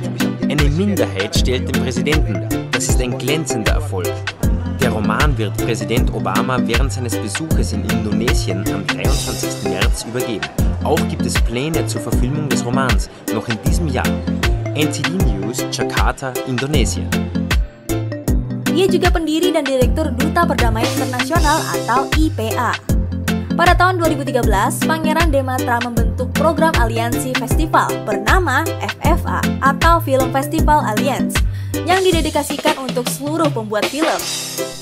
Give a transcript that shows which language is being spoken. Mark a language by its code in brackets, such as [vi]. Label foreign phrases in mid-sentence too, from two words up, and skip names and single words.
[de] Eine Minderheit stellt den Präsidenten. Das ist ein glänzender Erfolg. Der Roman wird Präsident Obama während seines Besuches in Indonesien am 23. März übergeben. Auch gibt es Pläne zur Verfilmung des Romans, noch in diesem Jahr. NTD News, Jakarta, Indonesia. [id] Ia juga pendiri dan direktur Duta Perdamaian Internasional atau IPA. Pada tahun 2013, Pangeran Dematra membentuk program aliansi festival bernama FFA atau Film Festival Alliance yang didedikasikan untuk seluruh pembuat film.